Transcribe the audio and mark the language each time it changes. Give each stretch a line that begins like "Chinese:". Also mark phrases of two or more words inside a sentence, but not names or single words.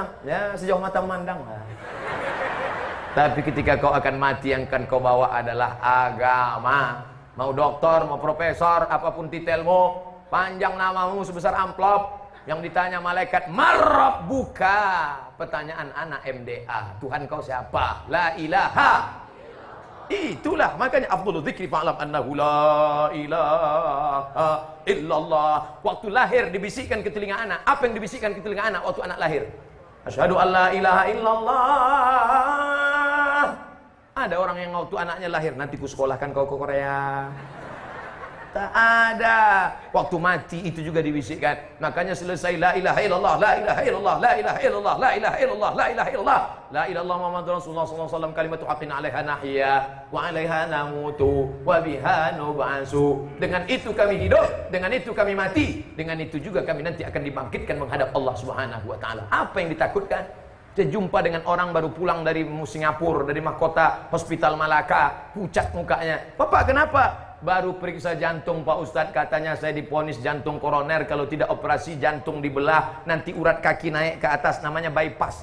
Indonesian: Ya sejauh mata memandang lah. Tapi ketika kau akan mati, yang akan kau bawa adalah agama. Mau doktor, mau profesor, apapun titelmu, panjang namamu sebesar amplop, yang ditanya malaikat, marabbuka. Pertanyaan anak MDA, Tuhan kau siapa?
Arabic: لا إله.
Indonesian: Itulah makanya
Arabic: أفضل الذكر فاعلم أنه لا إله إلا الله.
Indonesian: Waktu lahir dibisikkan ke telinga anak. Apa yang dibisikkan ke telinga anak waktu anak lahir?
Arabic: أشهد أن لا إله إلا الله.
Indonesian: Ada orang yang waktu anaknya lahir, nanti ku sekolahkan kau ke Korea. Tak ada. Waktu mati itu juga dibisikkan. Makanya selesai
Arabic: لا إله إلا الله لا إله إلا الله لا إله إلا الله لا إله إلا الله لا إله إلا الله لا إله إلا الله محمد رسول الله صلى الله عليه وسلم كلمة حق عليها نحيا وعليها نموت وبها نبعث.
Indonesian: Dengan itu kami hidup, dengan itu kami mati, dengan itu juga kami nanti akan dibangkitkan menghadap Allah
Arabic: سبحانه وتعالى.
Indonesian: Apa yang ditakutkan? Saya jumpa dengan orang baru pulang dari Singapura, dari mahkota Hospital Malaka, pucat mukanya. Bapak kenapa? Baru periksa jantung Pak Ustadz, katanya saya diponis jantung koroner, kalau tidak operasi jantung dibelah, nanti urat kaki naik ke atas, namanya bypass.